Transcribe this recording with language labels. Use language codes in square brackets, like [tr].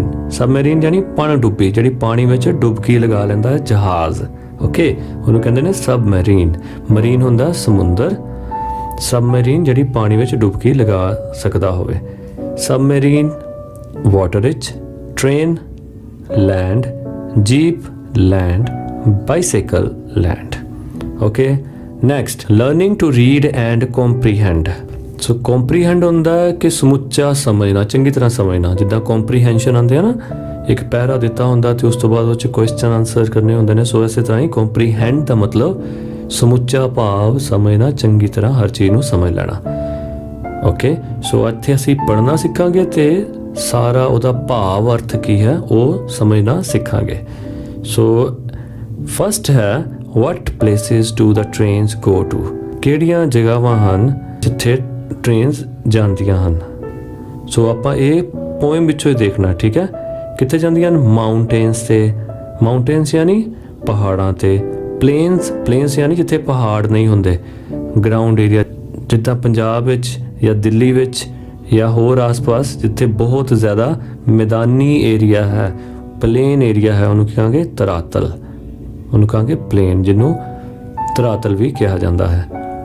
[pa] Submarine यानी पनडुब्बी, ਜਿਹੜੀ ਪਾਣੀ ਵਿੱਚ ਡੁਬਕੀ ਲਗਾ ਲੈਂਦਾ ਹੈ ਜਹਾਜ਼. ਓਕੇ, ਉਹਨੂੰ ਕਹਿੰਦੇ ਨੇ सबमरीन. ਮਰੀਨ ਹੁੰਦਾ ਸਮੁੰਦਰ, सबमरीन ਜਿਹੜੀ ਪਾਣੀ ਵਿੱਚ ਡੁਬਕੀ ਲਗਾ ਸਕਦਾ ਹੋਵੇ. सबमरीन ਵਾਟਰ ਵਿੱਚ. [en] Train land. Jeep land. Bicycle land. Okay, next learning to read and comprehend. [pa] So comprehend ਹੁੰਦਾ ਕਿ ਸਮੁੱਚਾ ਸਮਝਣਾ, ਚੰਗੀ ਤਰ੍ਹਾਂ ਸਮਝਣਾ। ਜਿੱਦਾਂ ਕੰਪਰੀਹੈਂਸ਼ਨ ਆਉਂਦੇ ਆ ਨਾ, ਇੱਕ ਪੈਰਾ ਦਿੱਤਾ ਹੁੰਦਾ ਤੇ ਉਸ ਤੋਂ ਬਾਅਦ ਉਹ 'ਚ ਕੁਐਸਚਨ ਆਨਸਰ ਕਰਨੇ ਹੁੰਦੇ ਨੇ। ਸੋ ਇਸੇ ਤਰ੍ਹਾਂ ਹੀ ਕੰਪਰੀਹੈਂਡ ਦਾ ਮਤਲਬ ਸਮੁੱਚਾ ਭਾਵ ਸਮਝਣਾ, ਚੰਗੀ ਤਰ੍ਹਾਂ ਹਰ ਚੀਜ਼ ਨੂੰ ਸਮਝ ਲੈਣਾ। ਓਕੇ, ਸੋ ਇੱਥੇ ਅਸੀਂ ਪੜ੍ਹਨਾ ਸਿੱਖਾਂਗੇ ਤੇ ਸਾਰਾ ਉਹਦਾ ਭਾਵ ਅਰਥ ਕੀ ਹੈ ਉਹ ਸਮਝਣਾ ਸਿੱਖਾਂਗੇ। ਸੋ ਫਸਟ ਹੈ [en] what places do the trains go to? [pa] ਕਿਹੜੀਆਂ ਜਗ੍ਹਾਵਾਂ ਹਨ ਜਿੱਥੇ ਟ੍ਰੇਨਸ ਜਾਂਦੀਆਂ ਹਨ। ਸੋ ਆਪਾਂ ਇਹ ਪੋਇਮ ਵਿੱਚੋਂ ਹੀ ਦੇਖਣਾ, ਠੀਕ ਹੈ। ਕਿੱਥੇ ਜਾਂਦੀਆਂ ਹਨ? ਮਾਊਂਟੇਨਸ ਤੇ, ਮਾਊਂਟੇਨਸ ਯਾਨੀ ਪਹਾੜਾਂ ਤੇ, ਪਲੇਨਸ ਯਾਨੀ ਜਿੱਥੇ ਪਹਾੜ ਨਹੀਂ ਹੁੰਦੇ, ਗਰਾਊਂਡ ਏਰੀਆ ਜਿੱਦਾਂ ਪੰਜਾਬ ਵਿੱਚ ਜਾਂ ਦਿੱਲੀ ਵਿੱਚ ਜਾਂ ਹੋਰ ਆਸ-ਪਾਸ ਜਿੱਥੇ ਬਹੁਤ ਜ਼ਿਆਦਾ ਮੈਦਾਨੀ ਏਰੀਆ ਹੈ, ਪਲੇਨ ਏਰੀਆ ਹੈ, ਉਹਨੂੰ ਕਹਾਂਗੇ ਧਰਾਤਲ, ਉਹਨੂੰ ਕਹਾਂਗੇ ਪਲੇਨ, ਜਿਹਨੂੰ ਧਰਾਤਲ ਵੀ ਕਿਹਾ ਜਾਂਦਾ ਹੈ।